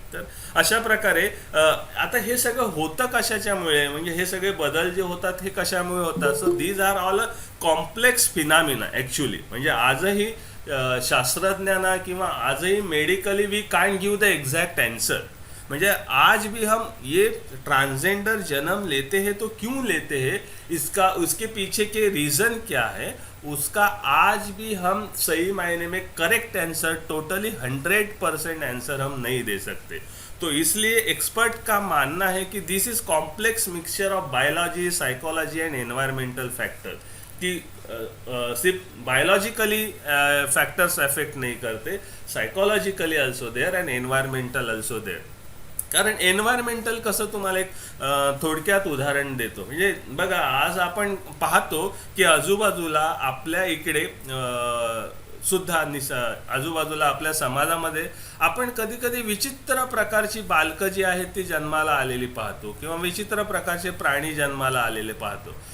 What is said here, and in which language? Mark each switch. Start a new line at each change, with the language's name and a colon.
Marathi: तर अशा प्रकारे आता हे सगळं होतं कशाच्यामुळे, म्हणजे हे सगळे बदल जे होतात हे कशामुळे होतात.
English: So these are all a complex phenomena actually.
Marathi: म्हणजे आजही शास्त्रज्ञांना किंवा आजही medically
English: We can't give the exact answer.
Hindi: म्हणजे आज भी हम ये ट्रांसजेंडर जन्म लेते हैं तो क्यों लेते हैं, उसके पीछे के रीज़न क्या है, उसका आज भी हम सही मायने में करेक्ट आंसर, टोटली 100% आंसर हम नहीं दे सकते. तो इसलिए एक्सपर्ट का मानना है कि
English: this is complex mixture of biology, psychology and environmental factor,
Hindi: कि सिर्फ बायोलॉजिकली फैक्टर्स अफेक्ट नहीं करते,
English: Psychologically also there and environmental also there.
Marathi: कारण एन्व्हायरमेंटल कसं, तुम्हाला एक थोडक्यात उदाहरण देतो. म्हणजे बघा, आज आपण पाहतो की आजूबाजूला आपल्या इकडे सुद्धा आजूबाजूला आपल्या समाजामध्ये आपण कधी कधी विचित्र प्रकारची बालकं जी आहेत ती जन्माला आलेली पाहतो किंवा विचित्र प्रकारचे प्राणी जन्माला आलेले पाहतो.